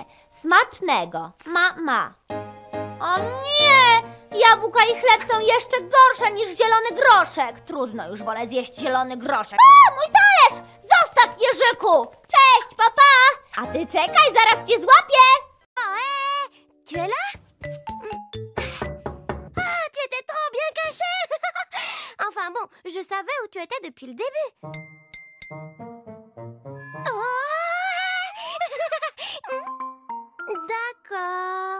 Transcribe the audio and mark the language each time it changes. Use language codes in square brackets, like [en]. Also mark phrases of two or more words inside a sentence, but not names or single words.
[pl] Smacznego. Ma. O nie! Jabłka i chleb są jeszcze gorsze niż zielony groszek. Trudno, już wolę zjeść zielony groszek. A, mój talerz! Zostaw, Jerzyku! Cześć, papa! A ty czekaj, zaraz cię złapię! [fr] Tu es là? Ah, tu étais trop bien caché! Enfin bon, je savais où tu étais depuis le début. D'accord.